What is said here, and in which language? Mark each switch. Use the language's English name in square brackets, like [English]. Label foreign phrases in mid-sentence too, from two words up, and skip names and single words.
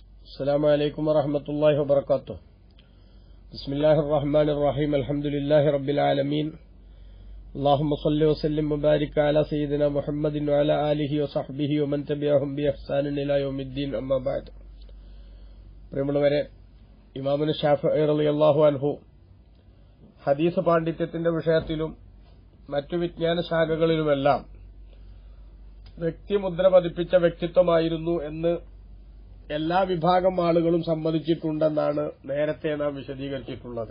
[Arabic] السلام عليكم ورحمة الله وبركاته. بسم الله الرحمن الرحيم. الحمد لله رب العالمين. اللهم صل وسلم وبارك على سيدنا محمد وعلى آله وصحبه ومن تبعهم بإحسان إلى يوم الدين. أما بعد. [Malayalam] പ്രിയമുള്ളവരെ, ഇമാമുന ശാഫഈ [Arabic] رضي الله عنه [Malayalam] ഹദീസ് പാണ്ഡിത്യത്തിന്റെ വിഷയത്തിലും മറ്റു വിജ്ഞാന ശാഖകളിലുമെല്ലാം വ്യക്തിമുദ്ര പതിപ്പിച്ച വ്യക്തിത്വമായിരുന്നു എന്ന് എല്ലാ വിഭാഗം ആളുകളും സമ്മതിച്ചിട്ടുണ്ടെന്നാണ് നേരത്തെ നാം വിശദീകരിച്ചിട്ടുള്ളത്.